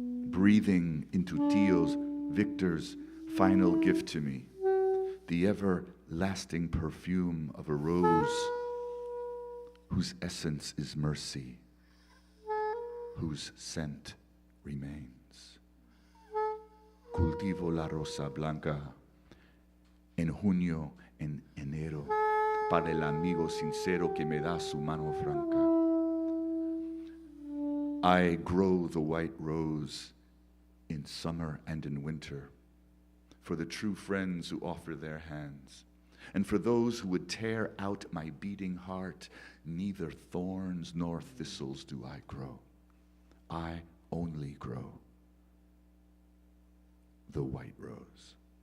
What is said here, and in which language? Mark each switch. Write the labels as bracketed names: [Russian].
[English] Breathing into Tío Victor's final gift to me, the everlasting perfume of a rose whose essence is mercy, whose scent remains. [Spanish] Cultivo la rosa blanca en junio, en enero, para el amigo sincero que me da su mano franca. [English] I grow the white rose in summer and in winter, for the true friends who offer their hands, and for those who would tear out my beating heart. Neither thorns nor thistles do I grow. I only grow the white rose.